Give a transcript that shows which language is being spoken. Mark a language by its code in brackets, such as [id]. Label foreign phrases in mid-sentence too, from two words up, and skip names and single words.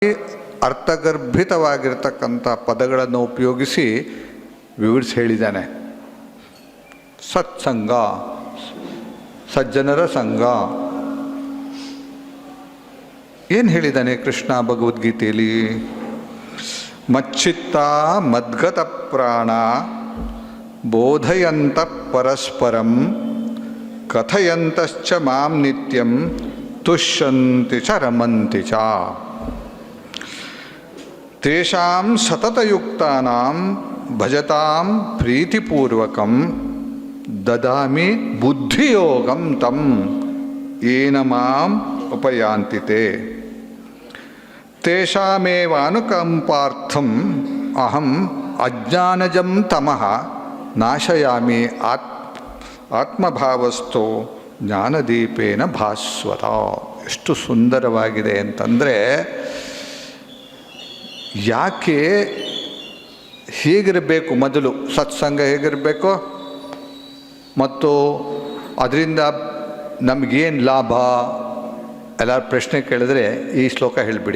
[kn] ಅರ್ಥಗರ್ಭಿತವಾಗಿರ್ತಕ್ಕಂಥ ಪದಗಳನ್ನು ಉಪಯೋಗಿಸಿ ವಿವರಿಸಿ ಹೇಳಿದ್ದಾನೆ. ಸತ್ಸಂಗ, ಸಜ್ಜನರ ಸಂಘ. ಏನು ಹೇಳಿದ್ದಾನೆ ಕೃಷ್ಣ ಭಗವದ್ಗೀತೆಯಲ್ಲಿ? [sa] ಮಚ್ಚಿತ್ತ ಮದ್ಗತ ಪ್ರಾಣ ಬೋಧಯಂತ ಪರಸ್ಪರಂ ಕಥಯಂತಶ್ಚ ಮಾಂ ನಿತ್ಯಂ ತುಷ್ಯಂತಿ ಚ ರಮಂತಿ ಚ ತೇಷಾಂ ಸತತಯುಕ್ತಾನಾಂ ಭಜತಾಂ ಪ್ರೀತಿಪೂರ್ವಕಂ ದದಾಮಿ ಬುದ್ಧಿಯೋಗಂ ತಂ ಯೇನ ಮಾಂ ಉಪಯಾಂತಿತೆ ತೇಷಾಮೇವಾನುಕಂಪಾರ್ಥಂ ಅಹಂ ಅಜ್ಞಾನಜಂ ತಮಃ ನಾಶಯಾಮಿ ಆತ್ಮಭಾವಸ್ಥೋ ಜ್ಞಾನದೀಪೇನ ಭಾಸ್ವತ. [kn] ಎಷ್ಟು ಸುಂದರವಾಗಿದೆ ಅಂತಂದರೆ, ಯಾಕೆ ಹೇಗಿರಬೇಕು, ಮೊದಲು ಸತ್ಸಂಗ ಹೇಗಿರಬೇಕು ಮತ್ತು ಅದರಿಂದ ನಮಗೇನು ಲಾಭ, ಎಲ್ಲರೂ ಪ್ರಶ್ನೆ ಕೇಳಿದ್ರೆ ಈ ಶ್ಲೋಕ ಹೇಳಿಬಿಡಿ.